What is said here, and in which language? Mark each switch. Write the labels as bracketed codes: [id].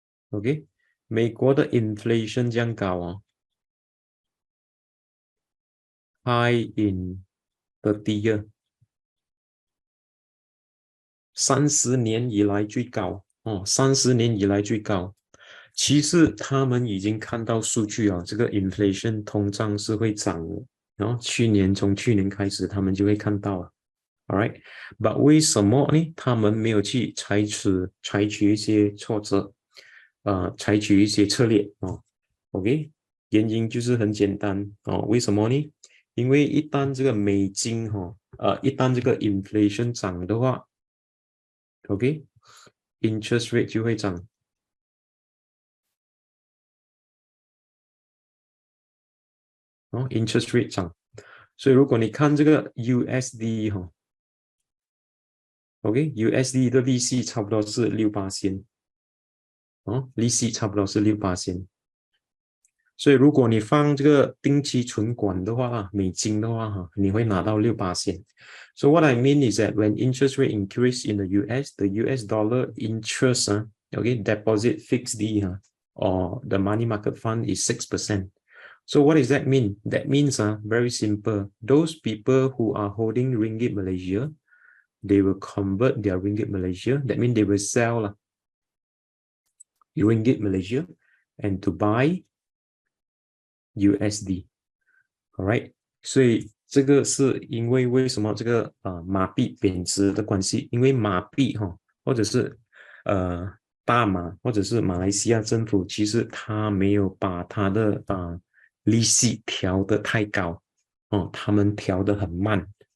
[zh] OK，美国的 inflation 这样高 [en] high in 30 year， [zh] 30年以来最高30年以来最高。其实他们已经看到数据这个 inflation 通胀是会涨的，然后从去年开始，他们就会看到了。 [en] All right，but [zh] 为什么呢？他们没有去采取一些措施，采取一些策略OK，原因就是很简单为什么呢？因为一旦这个美金一旦这个 inflation 涨的话，OK，interest rate 就会涨interest rate 涨。所以如果你看这个 USD OK，USD 的利息差不多是6%利息差不多是6%。所以如果你放这个定期存款的话美金的话你会拿到6%。 [en] So what I mean is that when interest rate increase in the US dollar interest okay, deposit fixed D or the money market fund is 6%. So what does that mean? That means very simple. Those people who are holding ringgit Malaysia, they will convert their ringgit Malaysia. That means they will sell ringgit Malaysia and to buy USD. [zh] Alright， 所以这个是因为为什么这个马币贬值的关系？因为马币或者是大马或者是马来西亚政府，其实他没有把他的利息调得太高他们调得很慢